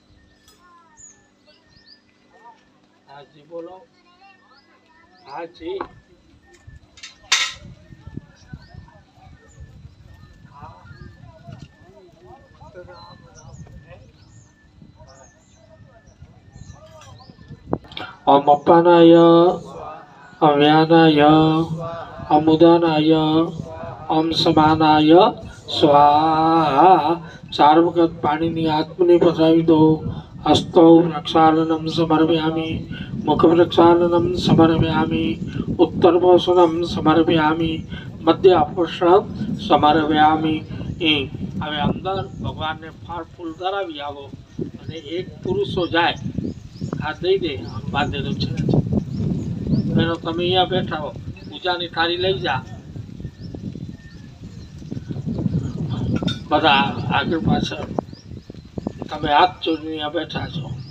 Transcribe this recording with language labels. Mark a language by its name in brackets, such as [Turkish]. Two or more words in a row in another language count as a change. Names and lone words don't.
[Gujarati] હાજી બોલો હાજી [Sanskrit] ઓમ અપાનાય અવ્યાનાય અમુદાનાય ઓમ સમાનાય સ્વાહા [Gujarati] 4 વખત પાણીની આત્મની પધરાવી દો [Sanskrit] હસ્તો પ્રક્ષાલનમ સમર્પયામિ मुखप्रक्षालनं समर्पयामि उत्तरभूषणं समर्पयामि मध्याभूषणं समर्पयामि [Gujarati] હવે અંદર ભગવાનને ફળ ફૂલ ધરાવી આવો અને એક પુરુષો જાય આ દઈ દે બાંધેલું છે એનો તમે અહીંયા બેઠા હો પૂજાની થાળી લઈ જા બધા આગળ પાછળ તમે હાથ જોડીને અહીંયા બેઠા છો